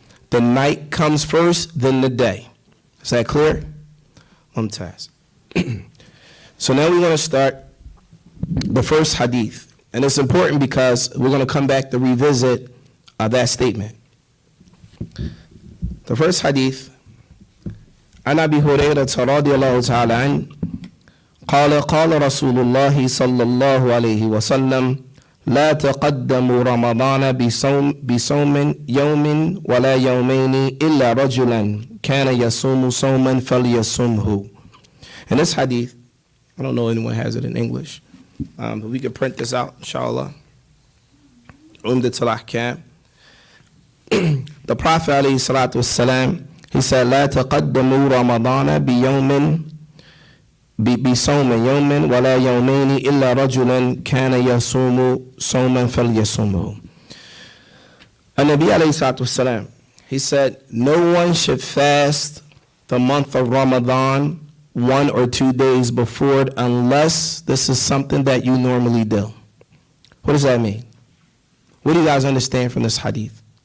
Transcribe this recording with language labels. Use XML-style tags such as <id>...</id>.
<en>The night comes first, then the day. Is that clear? Mumtaz. So now we want to start the first hadith. And it's important because we're going to come back to revisit that statement. The first hadith,</en> <ar>عن أبي هريرة رضي الله تعالى عنه قال قال رسول الله صلى الله عليه وسلم لا تقدموا رمضان بصوم يوم ولا يومين إلا رجلا كان يصوم صوما فليصمه.</ar> <en>In this hadith, I don't know if anyone has it in English, but we can print this out, inshallah. Umdat al-Ahkam. The Prophet alayhi salatu wassalam, he said,</en> <ar>لا تقدموا رمضان بصوم يوم ولا يومين إلا رجلا كان يصوم صوما فليصومه.</ar> <en>An-Nabi alayhi salatu wassalam, he said, no one should fast the month of Ramadan 1 or 2 days before it unless this is something that you normally do. What does that mean? What do you guys understand from this hadith?</en>